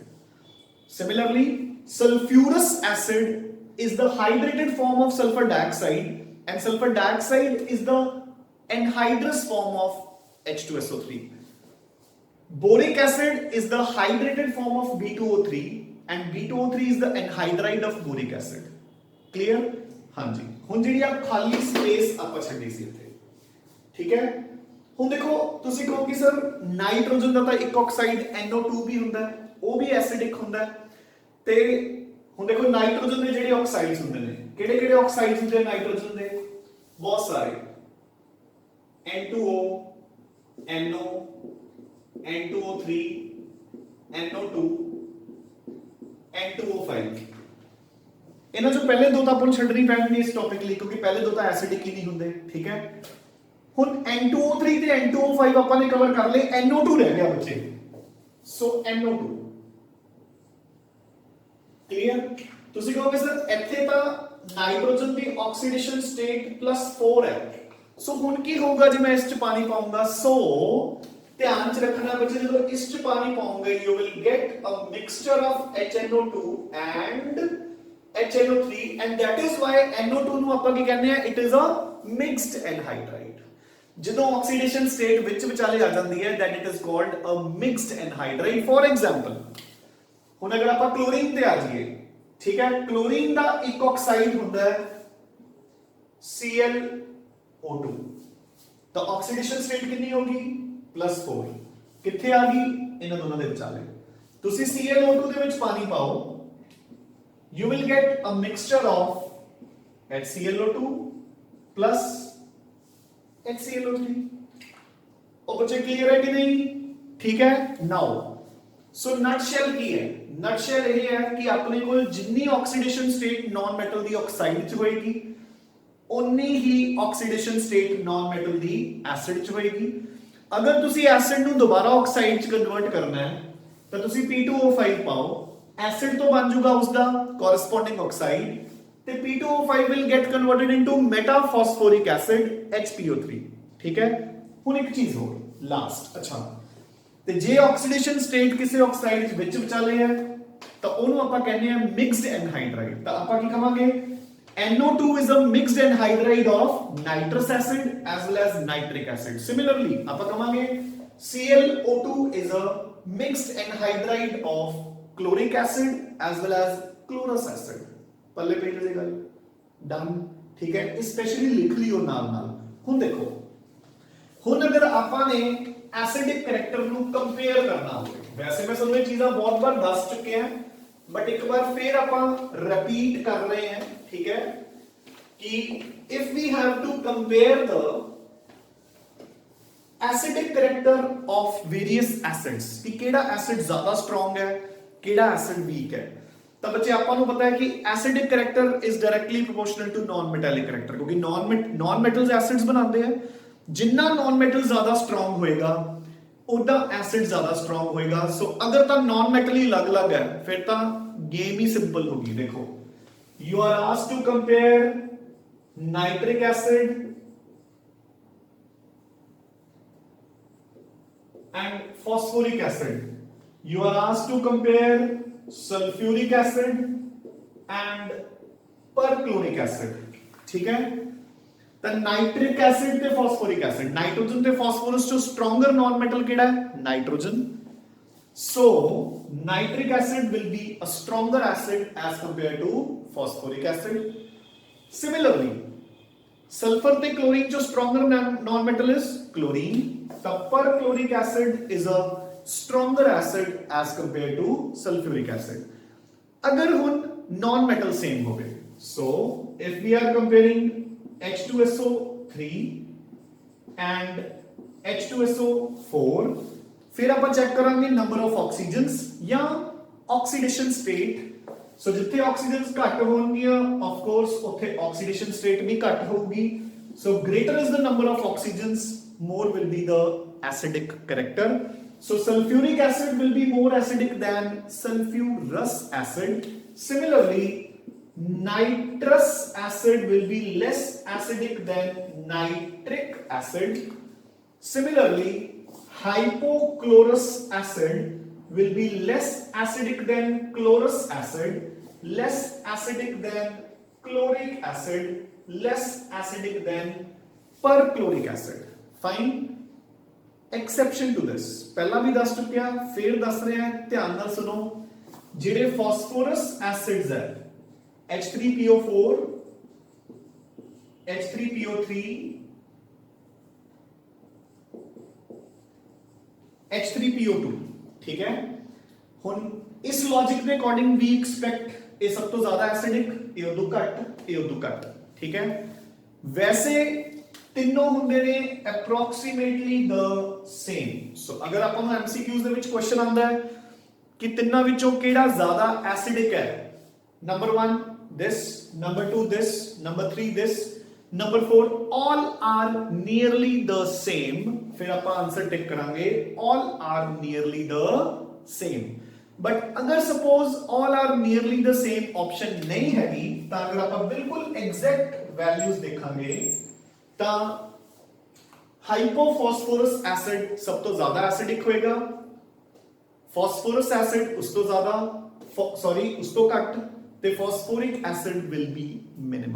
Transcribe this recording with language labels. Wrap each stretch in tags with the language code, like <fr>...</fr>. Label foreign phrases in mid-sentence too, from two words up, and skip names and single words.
<en>Similarly sulfurous acid is the hydrated form of sulfur dioxide and sulfur dioxide is the anhydrous form of H2SO3। boric acid is the hydrated form of B2O3 and B2O3 is the anhydride of boric acid। clear?</en> <pa>ਹਾਂ ਜੀ, ਹੁਣ ਜਿਹੜੀ ਆ ਖਾਲੀ ਸਪੇਸ ਆਪਾਂ ਛੱਡੀ ਸੀ ਇੱਥੇ, ਠੀਕ ਹੈ। ਹੁਣ ਦੇਖੋ ਤੁਸੀਂ ਕਹੋਗੇ ਸਰ ਨਾਈਟ੍ਰੋਜਨ ਦਾ ਤਾਂ ਇੱਕ ਆਕਸਾਈਡ NO2 ਵੀ ਹੁੰਦਾ ਹੈ, ਉਹ ਵੀ ਐਸਿਡਿਕ ਹੁੰਦਾ ਹੈ ਤੇ ਹੁਣ ਦੇਖੋ ਨਾਈਟ੍ਰੋਜਨ ਦੇ ਜਿਹੜੇ ਆਕਸਾਈਡਸ ਹੁੰਦੇ ਨੇ, ਕਿਹੜੇ ਕਿਹੜੇ ਆਕਸਾਈਡਸ ਹੁੰਦੇ ਨਾਈਟ੍ਰੋਜਨ ਦੇ, ਬਹੁਤ ਸਾਰੇ N2O, NO, N2O3, NO2, N2O5। ਇਹਨਾਂ ਚੋਂ ਪਹਿਲੇ ਦੋ ਤਾਂ ਆਪਾਂ ਨੂੰ ਛੱਡਣੀ ਪੈਣਗੇ ਇਸ ਟੌਪਿਕ ਲਈ ਕਿਉਂਕਿ ਪਹਿਲੇ ਦੋ ਤਾਂ ਐਸਿਡਿਕ ਹੀ ਨਹੀਂ ਹੁੰਦੇ, ਠੀਕ ਹੈ। ਹੁਣ N2O3 ਤੇ N2O5 ਆਪਾਂ ਨੇ ਕਵਰ ਕਰ ਲਏ, NO2 ਰਹਿ ਗਿਆ ਬੱਚੇ। ਸੋ NO2 ਕਲੀਅਰ। ਤੁਸੀਂ ਕਹੋਗੇ ਸਰ ਇੱਥੇ ਤਾਂ</pa> <hi>नाइट्रोजन की ऑक्सीडेशन स्टेट +4 है,</hi> <pa>ਸੋ ਹੁਣ ਕੀ ਹੋਗਾ ਜੇ ਮੈਂ ਇਸ ਚ ਪਾਣੀ ਪਾਊਂਗਾ। ਸੋ ਧਿਆਨ ਚ ਰੱਖਣਾ ਬੱਚੇ ਜਦ ਇਸ ਚ ਪਾਣੀ ਪਾਊਂਗਾ</pa> <en>you will get a mixture of HNO2 and HNO3 and that is why NO2</en> <pa>ਨੂੰ ਆਪਾਂ ਕੀ ਕਹਿੰਦੇ ਆ, it is a mixed anhydride। ਜਦੋਂ</pa> <en>oxidation state</en> <pa>ਵਿੱਚ ਵਿਚਾਲੇ ਆ ਜਾਂਦੀ ਹੈ</pa> <en>that it is called a mixed anhydride। for example</en> <pa>ਹੁਣ ਅਗਰ ਆਪਾਂ ਕਲੋਰੀਨ ਤੇ ਆ ਜਾਈਏ,</pa> <hi>ठीक है, क्लोरीन का एक ऑक्साइड होता है ClO2 तो</hi> <en>oxidation state</en> <hi>कितनी होगी +4</hi> <pa>ਕਿੱਥੇ ਆ ਗਈ ਇਨ੍ਹਾਂ ਦੋਨਾਂ ਦੇ ਵਿਚਾਲੇ। ਤੁਸੀਂ ClO2 ਦੇ ਵਿੱਚ ਪਾਣੀ ਪਾਓ</pa> <en>you will get a mixture of HClO2 plus HClO3।</en> <hi>और बच्चे क्लियर है कि नहीं, ठीक है।</hi> <en>now so</en> <pa>ਨਟਸ਼ੈਲ ਕੀ ਹੈ, ਨਟਸ਼ੈਲ ਇਹ ਹੈ ਕਿ ਆਪਣੇ ਕੋਲ ਜਿੰਨੀ</pa> <en>oxidation state non metal</en> <pa>ਦੀ ਆਕਸਾਈਡ ਚ ਹੋਏਗੀ ਉਨੀ ਹੀ</pa> <en>oxidation state non metal</en> <pa>ਦੀ ਐਸਿਡ ਚ ਹੋਏਗੀ। ਅਗਰ ਤੁਸੀਂ ਐਸਿਡ ਨੂੰ ਦੁਬਾਰਾ ਆਕਸਾਈਡ ਚ ਕਨਵਰਟ ਕਰਨਾ ਹੈ ਤਾਂ ਤੁਸੀਂ P2O5 ਪਾਓ ਐਸਿਡ ਤੋਂ ਬਣ ਜਾਊਗਾ ਉਸਦਾ</pa> <en>corresponding oxide</en> <pa>ਤੇ</pa> <en>P2O5 will get converted into metaphosphoric acid HPO3</en> <pa>ਠੀਕ ਹੈ। ਹੁਣ ਇੱਕ ਚੀਜ਼ ਹੋਰ ਲਾਸਟ, ਅੱਛਾ ਤੇ ਜੇ ਆਕਸੀਡੇਸ਼ਨ ਸਟੇਟ ਕਿਸੇ ਆਕਸਾਈਡ ਵਿੱਚ ਵਿਚਾਲੇ ਹੈ ਤਾਂ ਉਹਨੂੰ ਆਪਾਂ ਕਹਿੰਦੇ ਆ</pa> <en>mixed anhydride.</en> <pa>ਤਾਂ ਆਪਾਂ ਕੀ ਕਹਾਂਗੇ</pa> <en>NO2 is a mixed anhydride of nitrous acid as well as nitric acid. Similarly</en> <pa>ਆਪਾਂ ਕਹਾਂਗੇ</pa> <en>ClO2 is a mixed anhydride of chloric acid as well as chlorous acid.</en> <pa>ਪੱਲੇ ਪਈ ਜੇ ਗੱਲ ਡਨ ਠੀਕ ਹੈ। ਇਹ ਸਪੈਸ਼ਲੀ ਲਿਖ ਲਿਓ ਨਾਲ ਨਾਲ। ਹੁਣ ਦੇਖੋ ਹੁਣ ਅਗਰ ਆਪਾਂ ਨੇ</pa> <en>acidic character</en> <pa>ਨੂੰ ਕੰਪੇਅਰ ਕਰਨਾ ਹੋਵੇ, ਵੈਸੇ ਮੈਂ ਤੁਹਾਨੂੰ ਇਹ ਚੀਜ਼ਾਂ ਬਹੁਤ ਵਾਰ ਦੱਸ ਚੁੱਕੇ ਹਾਂ ਬਟ ਇੱਕ ਵਾਰ ਫੇਰ ਆਪਾਂ ਰਿਪੀਟ ਕਰ ਰਹੇ ਹਾਂ ਠੀਕ ਹੈ ਕਿ</pa> <en>if we have to compare the acidic character of various acids</en> <pa>ਕਿ ਕਿਹੜਾ ਐਸਿਡ ਜ਼ਿਆਦਾ ਸਟਰੋਂਗ ਹੈ ਕਿਹੜਾ ਐਸਿਡ ਵੀਕ ਹੈ, ਤਾਂ ਬੱਚੇ ਆਪਾਂ ਨੂੰ ਪਤਾ ਹੈ ਕਿ</pa> <en>acidic character is directly proportional to non metallic character</en> <pa>ਕਿਉਂਕਿ</pa> <en>non metals acids</en> <pa>ਬਣਾਉਂਦੇ ਆ। ਜਿੰਨਾ</pa> <en>non metal</en> <pa>ਜ਼ਿਆਦਾ ਸਟਰੋਂਗ ਹੋਏਗਾ ਉਹਦਾ ਐਸਿਡ ਜ਼ਿਆਦਾ ਸਟਰੋਂਗ ਹੋਏਗਾ। ਸੋ ਅਗਰ ਤਾਂ</pa> <en>non metal</en> <pa>ਹੀ ਅਲੱਗ-ਅਲੱਗ ਹੈ ਫਿਰ ਤਾਂ ਗੇਮ ਹੀ ਸਿੰਪਲ ਹੋਗੀ।</pa> <en>ਦੇਖੋ you are asked to compare nitric acid and phosphoric acid, you are asked to compare sulfuric acid and perchloric acid</en> <hi>ठीक है।</hi> <pa>ਤਾਂ</pa> <en>nitric acid</en> <pa>ਤੇ</pa> <en>phosphoric acid,</en> <pa>ਨਾਈਟ੍ਰੋਜਨ ਤੇ ਫਾਸਫੋਰਸ ਚੋਂ</pa> <en>stronger non metal</en> <pa>ਕਿਹੜਾ ਹੈ ਨਾਈਟ੍ਰੋਜਨ।</pa> <en>So nitric acid will be a stronger acid as compared to phosphoric acid. Similarly, sulfur ਤੇ chlorine जो stronger non-metal is chlorine. The perchloric acid is a stronger acid as compared to sulfuric acid.</en> <pa>अगर हुन non-metal same होवे,</pa> <en>so if we are comparing H2SO3 and H2SO4</en> <pa>ਫਿਰ ਆਪ ਚੈੱਕ ਕਰਾਂਗੇ</pa> <en>number of oxygens या oxidation state.</en> <pa>ਸੋ ਜਿੱਥੇ ਆਕਸੀਜਨਸ ਘੱਟ ਹੋਣਗੀਆਂ</pa> <en>of course</en> <pa>ਉੱਥੇ</pa> <en>oxidation state</en> <pa>ਭੀ ਘੱਟ ਹੋਗੀ।</pa> <en>so greater is the number of oxygens more will be the acidic character. so sulphuric acid will be more acidic than sulphurous acid. similarly nitrous acid will be less acidic than nitric acid. Similarly hypochlorous acid will be less acidic than chlorous acid, less acidic than chloric acid, less acidic than perchloric acid. Fine. Exception to this</en> <pa>ਪਹਿਲਾਂ ਵੀ ਦੱਸ ਚੁੱਕਿਆ ਫੇਰ ਦੱਸ ਰਹੇ ਹਾਂ ਧਿਆਨ ਨਾਲ ਸੁਣੋ। ਜਿਹੜੇ ਫਾਸਫੋਰਸ ਐਸਿਡਸ ਹੈ H3PO4 H3PO3 H3PO2</pa> <hi>ठीक है।</hi> <pa>ਹੁਣ ਇਸ ਲੌਜੀਕ ਦੇ ਅਕੋਰਡਿੰਗ ਵੀ ਐਕਸਪੈਕਟ ਇਹ ਸਭ ਤੋਂ ਜ਼ਿਆਦਾ ਐਸਿਡਿਕ ਇਹ ਉਦੋਂ ਘੱਟ ਇਹ ਉਦੋਂ ਘੱਟ ਠੀਕ ਹੈ। ਵੈਸੇ ਤਿੰਨੋਂ ਹੁੰਦੇ ਨੇ</pa> <en>approximately the same.</en> <pa>ਸੋ ਅਗਰ ਆਪਾਂ ਨੂੰ ਐਮਸੀਕਿਊਜ਼ ਦੇ ਵਿੱਚ ਕੁਐਸਚਨ ਆਉਂਦਾ ਹੈ ਕਿ ਤਿੰਨਾਂ ਵਿੱਚੋਂ ਕਿਹੜਾ ਜ਼ਿਆਦਾ ਐਸਿਡਿਕ ਹੈ, ਨੰਬਰ 1</pa> <en>this, number 2 this, number 3 this, number 4 all are nearly the same।</en> <pa>ਫਿਰ ਆਪ ਆਂਸਰ ਟਿੱਕ ਕਰਾਂਗੇ</pa> <en>all are nearly the same।</en> <pa>ਬਟ ਅਗਰ ਸਪੋਜ਼</pa> <en>all are nearly the same</en> <pa>ਆਪਸ਼ਨ ਨਹੀਂ ਹੈਗੀ ਤਾਂ ਅਗਰ ਆਪ ਬਿਲਕੁਲ</pa> <en>exact values</en> <pa>ਦੇਖਾਂਗੇ ਤਾਂ</pa> <en>hypophosphorous acid</en> <pa>ਸਭ ਤੋਂ ਜ਼ਿਆਦਾ ਐਸਿਡਿਕ ਹੋਏਗਾ,</pa> <en>phosphorous acid</en> <pa>ਉਸ ਤੋਂ ਜ਼ਿਆਦਾ ਸੌਰੀ ਉਸ ਤੋਂ ਘੱਟ ਤੇ</pa> <en>phosphoric acid will be minimum.</en>